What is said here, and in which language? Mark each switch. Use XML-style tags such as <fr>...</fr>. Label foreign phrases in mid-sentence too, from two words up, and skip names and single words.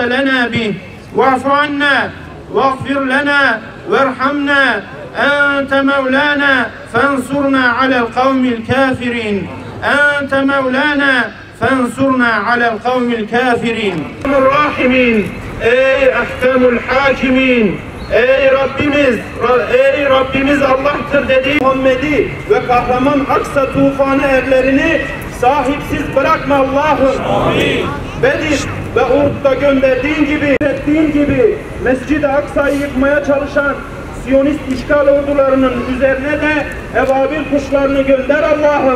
<ar>لنا به واعف عنا واغفر لنا وارحمنا أنت مولانا فانصرنا على القوم الكافرين أنت مولانا فانصرنا على القوم الكافرين الراحمين ey أحكم الحاكمين</ar> <tr>ey Rabbimiz Allah'tır dediği Muhammed'i ve kahraman Aksa tufanı erlerini sahipsiz bırakma Allah'ım. Amin. Bedir ve Uhud'da gönderdiğin gibi Mescid-i Aksa'yı yıkmaya çalışan Siyonist işgal ordularının üzerine de ebabil kuşlarını gönder Allah'ım.</tr>